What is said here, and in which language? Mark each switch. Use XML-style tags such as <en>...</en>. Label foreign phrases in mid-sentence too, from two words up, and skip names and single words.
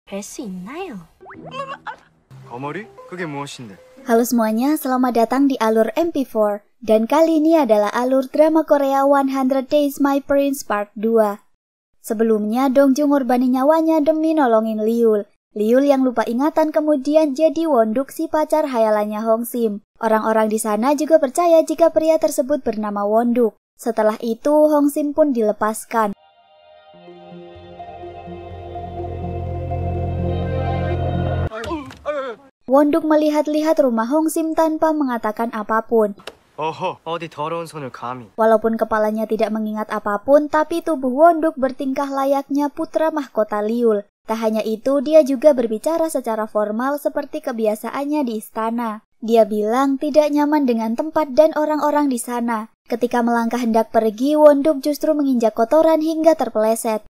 <ko>뵐 수 있나요? 거머리? 그게 무엇인데?</ko> <id>Halo semuanya, selamat datang di alur MP4. Dan kali ini adalah alur drama Korea 100 Days My Prince Part 2. Sebelumnya, Dongjung ngorbani nyawanya demi nolongin Liul. Liul yang lupa ingatan kemudian jadi Wonduk, si pacar hayalannya Hongsim. Orang-orang di sana juga percaya jika pria tersebut bernama Wonduk. Setelah itu, Hongsim pun dilepaskan. Wonduk melihat-lihat rumah Hongsim tanpa mengatakan apapun.</id> <ko>어디 더러운 손을 감히.</ko> <id>Walaupun kepalanya tidak mengingat apapun, tapi tubuh Wonduk bertingkah layaknya putra mahkota Liul. Tak hanya itu, dia juga berbicara secara formal seperti kebiasaannya di istana. Dia bilang tidak nyaman dengan tempat dan orang-orang di sana. Ketika melangkah hendak pergi, Wonduk justru menginjak kotoran hingga terpeleset.</id>